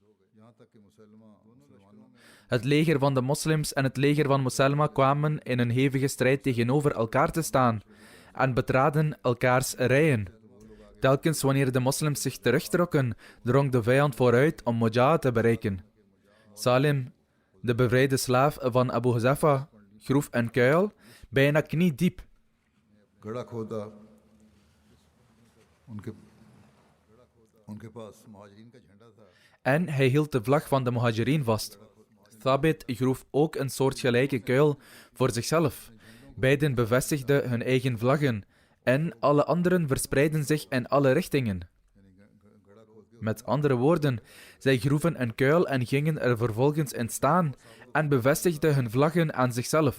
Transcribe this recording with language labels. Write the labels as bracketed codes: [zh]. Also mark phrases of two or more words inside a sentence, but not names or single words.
[nl] Het leger van de moslims en het leger van Musailma kwamen in een hevige strijd tegenover elkaar te staan en betraden elkaars rijen. Telkens wanneer de moslims zich terugtrokken, drong de vijand vooruit om Mujah te bereiken. Salim, de bevrijde slaaf van Abu Huzaifa, groef een kuil, bijna kniediep. [hi] गड़ा खोदा उनके उनके पास महाजरीन का झंडा था [nl] En hij hield de vlag van de Muhajirin vast. Thabit groef ook een soortgelijke kuil voor zichzelf. Beiden bevestigden hun eigen vlaggen en alle anderen verspreidden zich in alle richtingen. Met andere woorden, zij groeven een kuil en gingen er vervolgens in staan en bevestigden hun vlaggen aan zichzelf.